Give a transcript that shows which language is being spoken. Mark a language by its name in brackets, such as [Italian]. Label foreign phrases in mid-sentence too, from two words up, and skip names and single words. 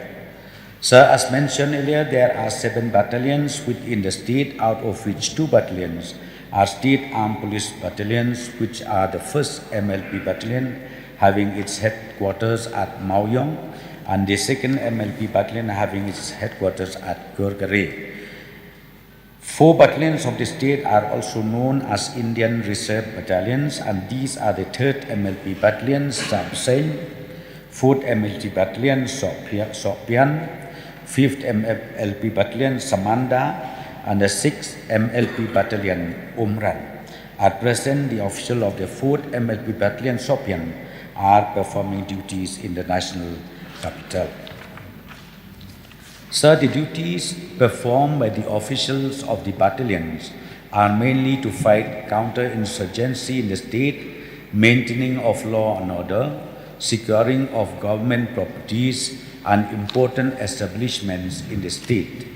[English] Sir, as mentioned earlier, there are 7 battalions within the state, out of which 2 battalions are state armed police battalions, which are the 1st MLP battalion, having its headquarters at Maoyong, and the 2nd MLP battalion having its headquarters at Gurgaon. 4 battalions of the state are also known as Indian Reserve Battalions, and these are the 3rd MLP Battalion, Sabseng, 4th MLP Battalion, Sopian, 5th MLP Battalion, Samanda, and the 6th MLP Battalion, Umran. At present, the officials of the 4th MLP Battalion, Sopian, are performing duties in the national capital. Sir, the duties performed by the officials of the battalions are mainly to fight counterinsurgency in the state, maintaining of law and order, securing of government properties, and important establishments in the state.